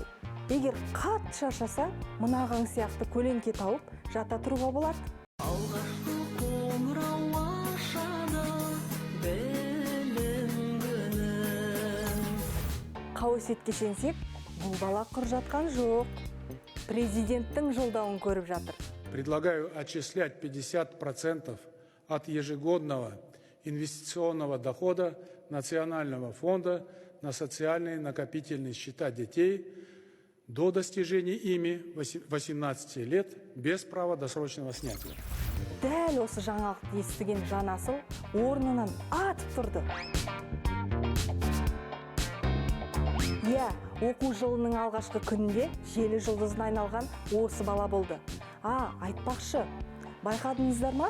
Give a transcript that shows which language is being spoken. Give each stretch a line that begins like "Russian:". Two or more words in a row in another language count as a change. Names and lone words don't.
Kazakh: Егер қатты шаршаса, мынаған сияқты көлеңке тауып жата тұруға болады. Алғашқы қоңырау ашады білім күнін. Қауесетке сенсек, бұл бала құр жатқан жоқ. Президенттің жолдауын көріп жатыр.
Russian: Предлагаю отчислять 50% от ежегодного инвестиционного дохода Национального фонда на социальные накопительные счета детей до достижения ими 18 лет без права досрочного снятия.
Kazakh: Дәл осы жаңалықты естіген жанасыл орнынан атып тұрды. Оқу жылының алғашқы күнінде желі жұлдызына айналған осы бала болды. Айтпақшы, байқадыңыздар ма?